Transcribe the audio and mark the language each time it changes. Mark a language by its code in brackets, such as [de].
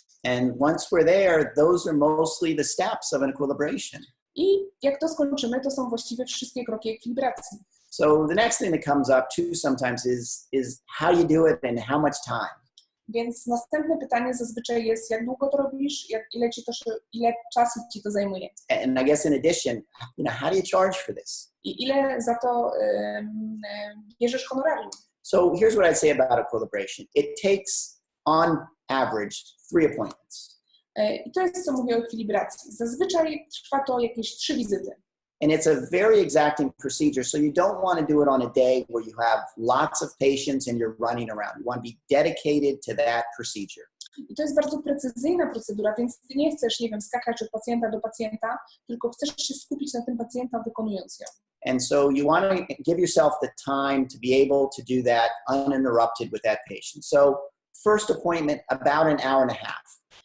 [en] And once we're there, those are mostly the steps of an equilibration. [pl] I jak to skończymy, to są właściwie wszystkie kroki ekwilibracji. [en] So the next thing that comes up too sometimes is how you do it and how much time. [pl] Więc następne pytanie zazwyczaj jest, jak długo to robisz, ile czasu ci to zajmuje. [en] And I guess in addition, how do you charge for this? [pl] I ile za to bierzesz honorarium. [en] So here's what I'd say about equilibration. It takes, on average, 3 appointments. [pl] I to jest, co mówię o ekwilibracji. Zazwyczaj trwa to jakieś 3 wizyty. [en] And it's a very exacting procedure, so you don't want to do it on a day where you have lots of patients and you're running around. You want to be dedicated to that procedure. [pl] I to jest bardzo precyzyjna procedura, więc ty nie chcesz, skakać od pacjenta do pacjenta, tylko chcesz się skupić na tym pacjenta, wykonując ją. [en] And so you want to give yourself the time to be able to do that uninterrupted with that patient. So first appointment, about an hour and a half.